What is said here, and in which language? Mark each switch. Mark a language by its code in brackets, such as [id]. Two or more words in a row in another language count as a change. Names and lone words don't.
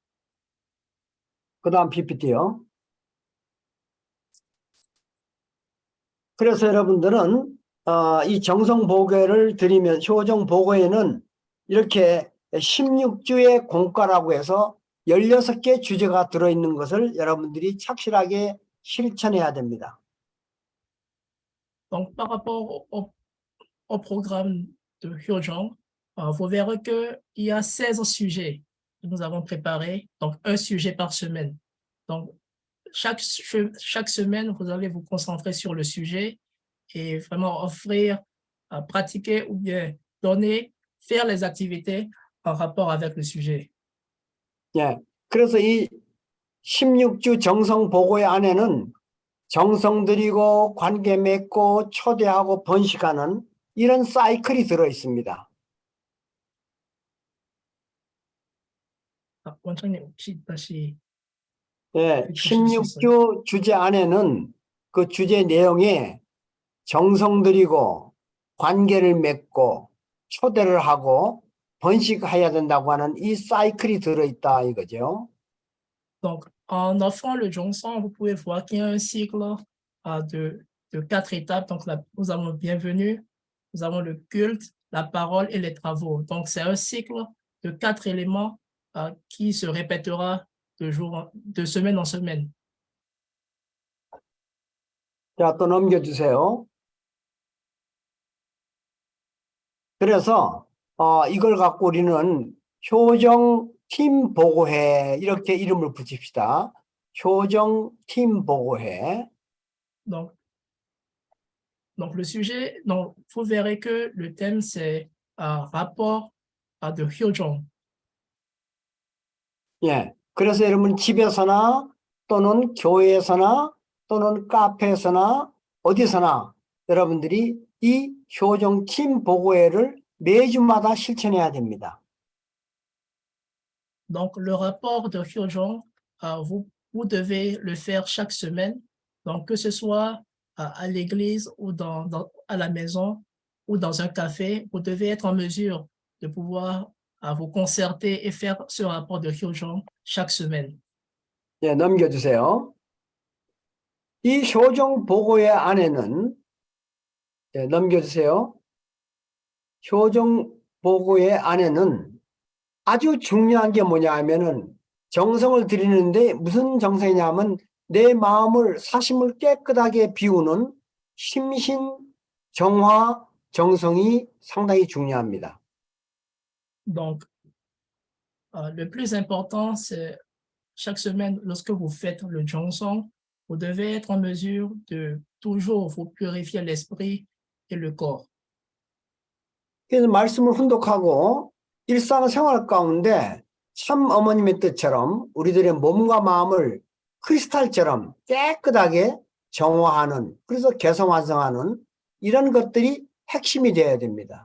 [ko] 그 다음 PPT요. 그래서 여러분들은 이 정성 보고를 드리면 효정 보고에는 이렇게 16주의 공과라고 해서 16개 주제가 들어있는 것을 여러분들이 착실하게 실천해야 됩니다. [fr] Donc, par rapport au programme de Hyojong, vous verrez qu'il y a 16 sujets que nous avons préparés, donc un sujet par semaine. Donc, chaque semaine, vous allez vous concentrer sur le sujet et vraiment offrir, pratiquer ou bien donner, faire les activités en rapport avec le sujet. [ko] 예, 그래서 이 16주 정성 보고회 안에는 정성 들이고 관계 맺고 초대하고 번식하는 이런 사이클이 들어 있습니다. 원장님 혹시 다시 예, 해주실 수 있어요? 16주 주제 안에는 그 주제 내용에 정성 들이고 관계를 맺고 초대를 하고 번식해야 된다고 하는 이 사이클이 들어있다 이거죠. [fr] Donc, en offrant le Jongsan, vous pouvez voir qu'il y a un cycle de 4 étapes. Donc, nous avons le bienvenu, nous avons le culte, la parole et les travaux. Donc, c'est un cycle de 4 éléments qui se répétera de semaine en semaine. [ko] 자, 또 넘겨주세요. 그래서 이걸 갖고 우리는 효정 팀 보고회 이렇게 이름을 붙입시다. 효정 팀 보고회. [fr] Donc le sujet, donc, vous verrez que le thème, c'est rapport de Hyojong. [ko] 예, 그래서 여러분 집에서나 또는 교회에서나 또는 카페에서나 어디서나 여러분들이 이 효정 팀 보고회를 매주마다 실천해야 됩니다. [fr] Donc, le rapport de Hyojong, vous devez le faire chaque semaine. Donc, que ce soit à l'église ou à la maison ou dans un café, vous devez être en mesure de pouvoir vous concerter et faire ce rapport de Hyojong chaque semaine. [ko] 예, 넘겨주세요. 이 효정 보고회 안에는 예, 넘겨주세요. 효정 보고회 안에는 아주 중요한 게 뭐냐 하면은 정성을 드리는데 무슨 정성이냐면 내 마음을 사심을 깨끗하게 비우는 심신 정화 정성이 상당히 중요합니다. [fr] Donc, le plus important, c'est chaque semaine, lorsque vous faites le Jongson, vous devez être en mesure de toujours vous purifier l'esprit et le corps. [ko] 그래서 말씀을 훈독하고 일상생활 가운데 참 어머님의 뜻처럼 우리들의 몸과 마음을 크리스탈처럼 깨끗하게 정화하는, 그래서 개성완성하는 이런 것들이 핵심이 되어야 됩니다.